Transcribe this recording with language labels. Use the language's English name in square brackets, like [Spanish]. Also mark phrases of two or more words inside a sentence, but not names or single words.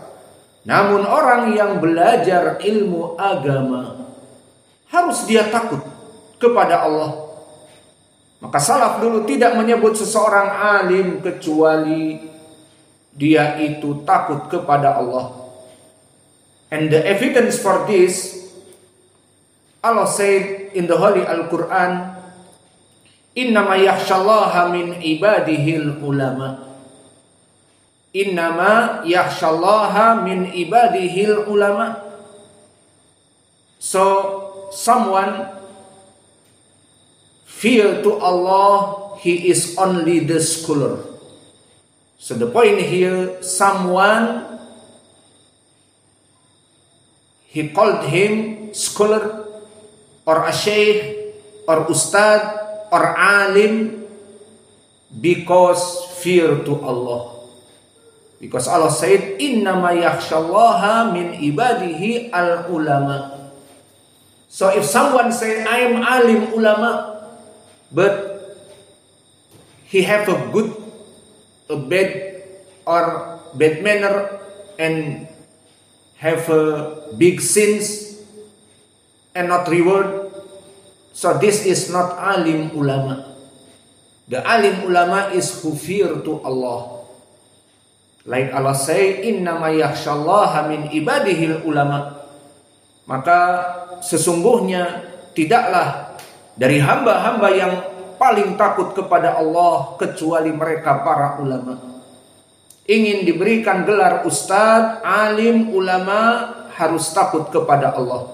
[Indonesian] Namun orang yang belajar ilmu agama harus dia takut kepada Allah. Maka salaf dulu tidak menyebut seseorang alim kecuali dia itu takut kepada Allah. [English] And the evidence for this, Allah said in the Holy Al-Quran, [Arabic] إنما يخشى الله من عباده العلماء. إنما يخشى الله من عباده العلماء. [English] So someone fear to Allah, he is only the scholar. So the point here, someone, he called him scholar or a sheikh or ustad or alim because fear to Allah. Because Allah said, [Arabic] إنما يخشى الله من عباده العلماء. [English] So if someone say, I am [Arabic] عالم علماء, [English] but he have a bad or bad manner and have big sins and not reward, So this is not [Arabic] عالم علماء. [English] The [Arabic] عالم علماء [English] is who fear to Allah. Like Allah say, [Arabic] إنما يخشى الله من عباده العلماء. [Indonesian] Maka sesungguhnya tidaklah dari hamba-hamba yang paling takut kepada Allah kecuali mereka para ulama. Ingin diberikan gelar ustadz, alim, ulama, harus takut kepada Allah.